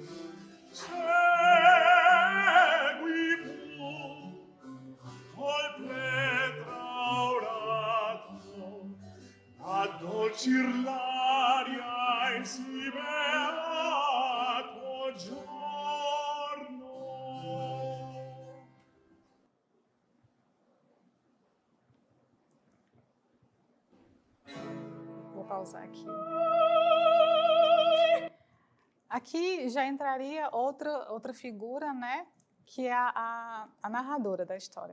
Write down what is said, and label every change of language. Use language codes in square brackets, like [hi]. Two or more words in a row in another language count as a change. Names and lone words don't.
[it] Segui tu col pletraurato addolcir l'aria in si beato giorno. [pt] Vou pausar aqui. Aqui já entraria outra figura, né, que é a narradora da história.